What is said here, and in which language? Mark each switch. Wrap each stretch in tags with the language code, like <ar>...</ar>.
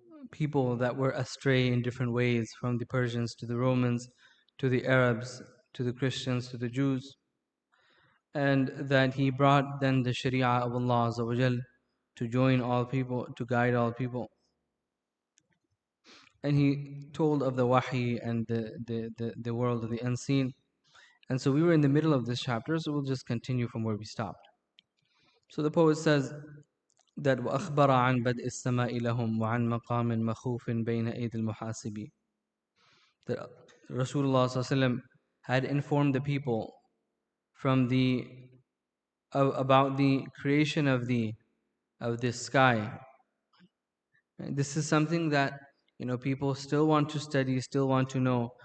<en>people that were astray in different ways, from the Persians to the Romans to the Arabs to the Christians to the Jews, and that he brought then the Sharia of Allah Azza wa Jal to join all people, to guide all people. And he told of the wahi and the world of the unseen. And so we were in the middle of this chapter, so we'll just continue from where we stopped. So the poet says that</en> <ar>وَأَخْبَرَ عَنْ بَدْءِ السَّمَاءِ لَهُمْ وَعَنْ مَقَامٍ مَخُوفٍ بَيْنَ أَيْدِ الْمُحَاسِبِ.</ar> <en>That Rasulullah ﷺ had informed the people about the creation of this sky. And this is something that people still want to study, still want to know.</en>